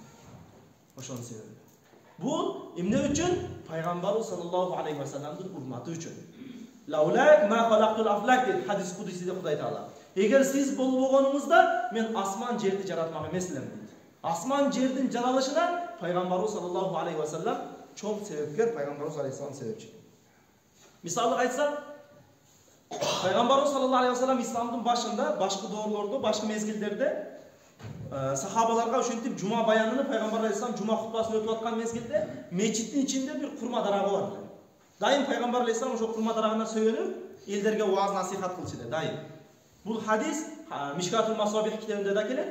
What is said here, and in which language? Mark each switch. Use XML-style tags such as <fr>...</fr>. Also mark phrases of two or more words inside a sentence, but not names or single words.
<ky>Ошонун себеби. Бул эмне үчүн? Пайгамбар</ky> <ar>صلى الله عليه وسلم</ar> <ky>урматы үчүн.</ky> <ar>"لولاك ما خلقت الأفلاك"</ar> <ky>dedi хадис кудусиде Кудай Таала. Эгер сиз болбогонуңузда мен асман жерди жаратмак эмес элем дейт. Асман жердин жаралышына пайгамбарыбыз</ky> <ar>صلى الله عليه وسلم</ar> <ky>чоң себепкер, пайгамбарыбыз алейхиссалам себепчи. Мисалга айтсак, пайгамбарыбыз</ky> <ar>صلى الله عليه وسلم</ar> <ky>исламдын башында, башкы доорлордо, башкы мезгилдерде сахабаларга ошентип жума баянын пайгамбар алейхиссалам жума хутбасын өтүп аткан мезгилде мечиттин ичинде бир курма дарагы бар. Дайым пайгамбар алейхиссалам ошол курма дарагына сөйөнүп, элдерге вааз насихат кылчу эле, дайым. Бул хадис Мишкатул Масабих китебинде да келет.</ky>